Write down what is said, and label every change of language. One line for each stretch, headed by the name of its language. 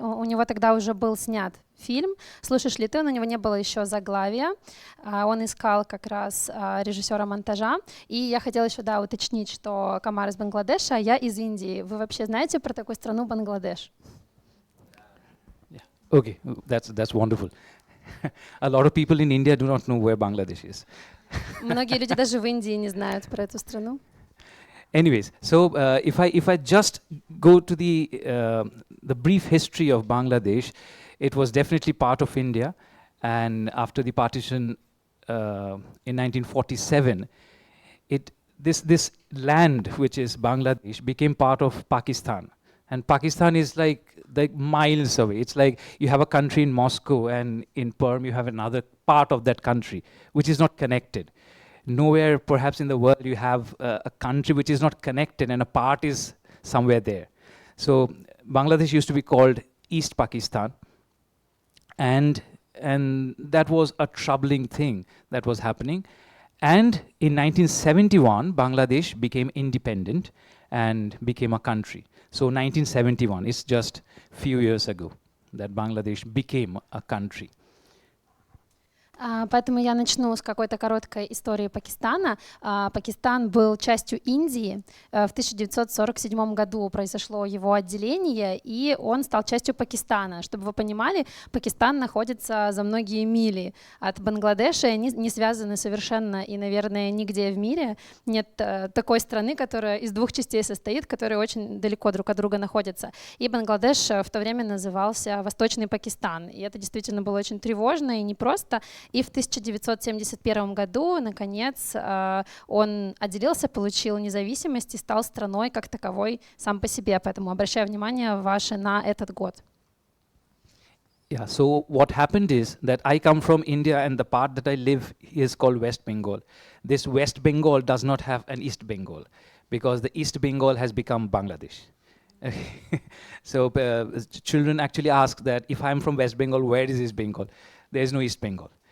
Russian: У него тогда уже был снят фильм «Слушаешь ли ты?», но у него не было еще заглавия. Он искал как раз режиссера монтажа. И я хотела еще уточнить, что Камар из Бангладеша, а я из Индии. Вы вообще знаете про такую страну Бангладеш?
English: Okay, that's wonderful. A lot of people in India do not know where Bangladesh is.
Russian: Многие люди даже в Индии не знают про эту страну.
English: Anyways, so if I just go to the brief history of Bangladesh, it was definitely part of India, and after the partition in 1947, this land, which is Bangladesh, became part of Pakistan. And Pakistan is like miles away. It's like you have a country in Moscow, and in Perm you have another part of that country, which is not connected. Nowhere, perhaps in the world, you have a country which is not connected, and a part is somewhere there. So Bangladesh used to be called East Pakistan, and that was a troubling thing that was happening. And in 1971, Bangladesh became independent and became a country. So 1971 is just few years ago that Bangladesh became a country.
Russian: Поэтому я начну с какой-то короткой истории Пакистана. Пакистан был частью Индии. В 1947 году произошло его отделение, и он стал частью Пакистана. Чтобы вы понимали, Пакистан находится за многие мили от Бангладеша, и они не связаны совершенно, и, наверное, нигде в мире нет такой страны, которая из двух частей состоит, которые очень далеко друг от друга находятся. И Бангладеш в то время назывался Восточный Пакистан, и это действительно было очень тревожно и непросто. И в 1971 году, наконец, он отделился, получил независимость и стал страной как таковой сам по себе. Поэтому обращаю внимание ваше на этот год.
English: Yeah, so what happened is that I come from India, and the part that I live is called West Bengal. This West Bengal does not have an East Bengal, because the East Bengal has become Bangladesh. So children actually ask that if I'm from West Bengal, where is East Bengal? There is no East Bengal.